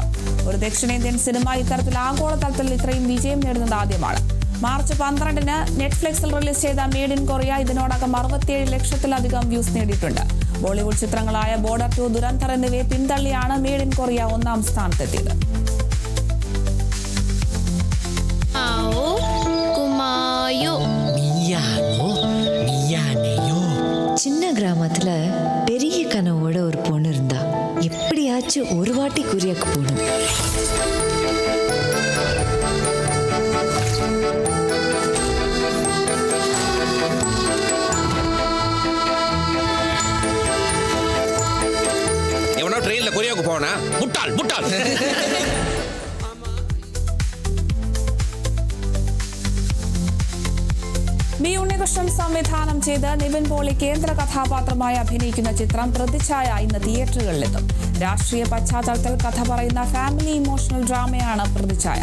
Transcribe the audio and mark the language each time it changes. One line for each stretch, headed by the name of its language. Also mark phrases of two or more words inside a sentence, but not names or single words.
Malayalam: ഒരു ദക്ഷിണേന്ത്യൻ സിനിമ ഇത്തരത്തിൽ ആഗോളതലത്തിൽ ഇത്രയും വിജയം നേടുന്നത് ആദ്യമാണ്. മാർച്ച് 12-ന് നെറ്റ്ഫ്ലിക്സിൽ റിലീസ് ചെയ്ത മെയ്ഡ് ഇൻ കൊറിയ ഇതിനോടകം 67 ലക്ഷത്തിലധികം വ്യൂസ് നേടിയിട്ടുണ്ട്. ബോളിവുഡ് ചിത്രങ്ങളായ ബോർഡർ 2, ദുരന്തർ എന്നിവയെ പിന്തള്ളിയാണ് മെയ്ഡ് ഇൻ കൊറിയ ഒന്നാം സ്ഥാനത്തെത്തിയത്.
Tamil: சின்ன கிராமத்துல பெரிய கனவோட ஒரு பொண்ணு இருந்தா. எப்படியாச்சும் ஒரு வாட்டி கொரியாக்கு போகணும். எவனோ ட்ரெயின்ல கொரியாவுக்கு போனா முட்டாள் முட்டாள்.
Malayalam: ബി ഉണ്ണികൃഷ്ണൻ സംവിധാനം ചെയ്ത് നിവിൻ പോളി കേന്ദ്ര കഥാപാത്രമായി അഭിനയിക്കുന്ന ചിത്രം പ്രതിച്ഛായ ഇന്ന് തിയേറ്ററുകളിലെത്തും. രാഷ്ട്രീയ പശ്ചാത്തലത്തിൽ കഥ പറയുന്ന
English: family emotional
Malayalam: ഡ്രാമയാണ് പ്രതിച്ഛായ.